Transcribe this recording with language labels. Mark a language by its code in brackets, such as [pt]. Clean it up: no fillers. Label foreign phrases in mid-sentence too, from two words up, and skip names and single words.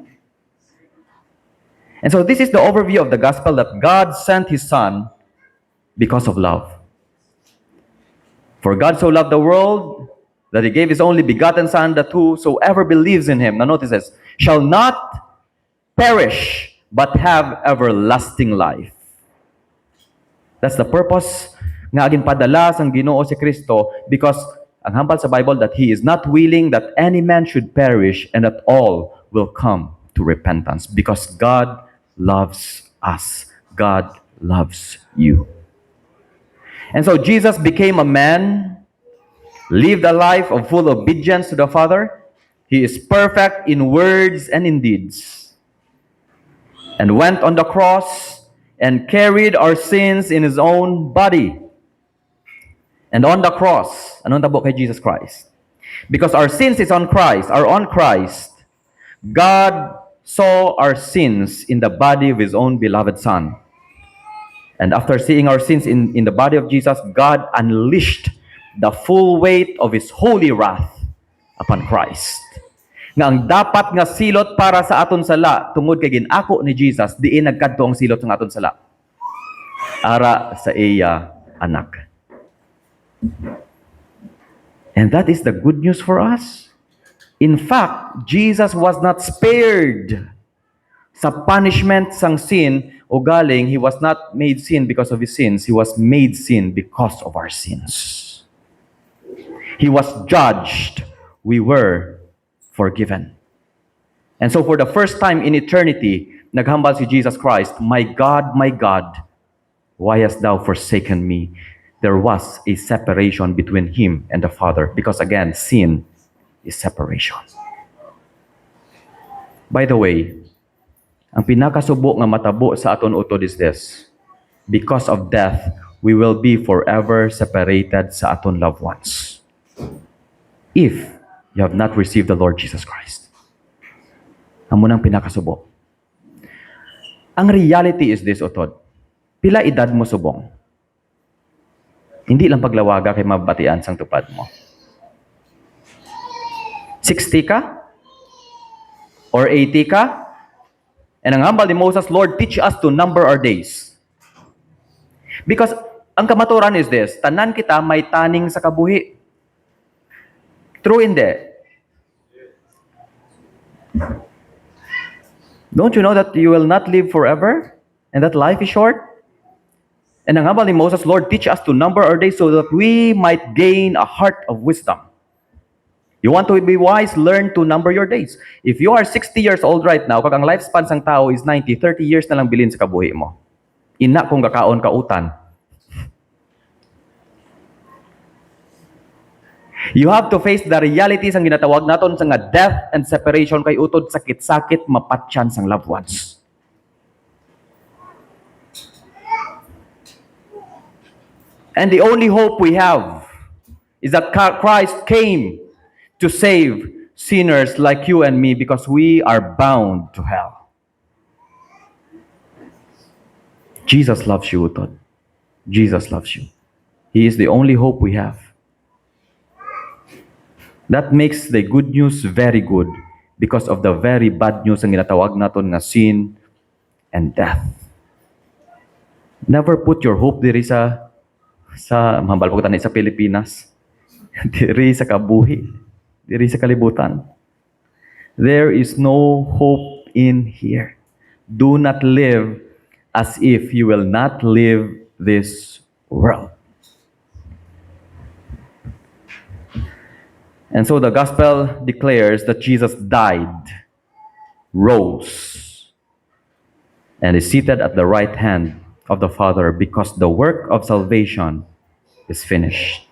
[en] And so this is the overview of the gospel, that God sent his Son because of love. For God so loved the world that he gave his only begotten Son, that whosoever believes in him, now notice this, shall not perish, but have everlasting life. That's the purpose [hil] nga agin padala sang Ginoo si Kristo, [en] because [hil] ang hambal sa Bible [en] that he is not willing that any man should perish and that all will come to repentance, because God loves us. God loves you. And so Jesus became a man, lived a life of full obedience to the Father. He is perfect in words and in deeds, and went on the cross and carried our sins in his own body. And on the cross, [hil] anong tabo kay Jesus Christ? [en] Because our sins is on Christ, are on Christ, God saw our sins in the body of his own beloved Son. And after seeing our sins in the body of Jesus, God unleashed the full weight of his holy wrath upon Christ. [hil] Nga ang dapat nga silot para sa aton sala, tungod kay ginako ni Jesus, diin nagkadto ang silot ng aton sala. Ara sa iya anak. [en] And that is the good news for us. In fact, Jesus was not spared sa punishment sang sin, [hil] o galing, [en] he was not made sin because of his sins. He was made sin because of our sins. He was judged. We were forgiven. And so for the first time in eternity, [hil] naghambal si [en] Jesus Christ, my God, why hast thou forsaken me? There was a separation between him and the Father, because again, sin is separation. By the way, [hil] ang pinakasubo nga matabo sa aton utod [en] is this: because of death, we will be forever separated [hil] sa aton [en] loved ones, if you have not received the Lord Jesus Christ. [hil] Amo nang pinakasubo. Ang reality [en] is this, [hil] utod. Pila edad mo subong? Hindi lang paglawaga kay mabatian sang tupad mo. 60 ka? Or 80 ka? [en] And [hil] ang hambal ni Moses, [en] Lord, teach us to number our days. Because [hil] ang kamaturan [en] is this, [hil] tanan kita may taning sa kabuhi. True hindi? [en] Don't you know that you will not live forever? And that life is short? And [hil] ang hambal ni Moses, [en] Lord, teach us to number our days so that we might gain a heart of wisdom. You want to be wise, learn to number your days. If you are 60 years old right now, [hil] kag ang lifespan sang tao is 90, 30 years na lang bilin sa kabuhi mo. Ina kung gakaon ka utan. [en] You have to face the realities [hil] ang ginatawag naton sa nga [en] death and separation [hil] kay utod sakit-sakit mapatyan sang [en] loved ones. And the only hope we have is that Christ came to save sinners like you and me because we are bound to hell. Jesus loves you, utod. Jesus loves you. He is the only hope we have. That makes the good news very good because of the very bad news [hil] ang ginatawag naton nga [en] sin and death. Never put your hope [hil] diri sa mahambal po sa Pilipinas. Diri sa kabuhi. Diri sa kalibutan. [en] There is no hope in here. Do not live as if you will not live this world. And so the gospel declares that Jesus died, rose, and is seated at the right hand of the Father because the work of salvation is finished.